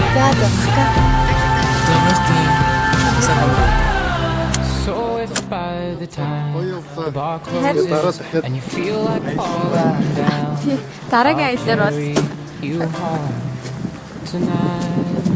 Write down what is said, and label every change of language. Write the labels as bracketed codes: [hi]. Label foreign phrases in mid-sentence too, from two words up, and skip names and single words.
[mn] явах. [en] So if by the time the bar closes and you feel like falling down, [mn] Дараагийн аяллаар бол [en] carry you home tonight.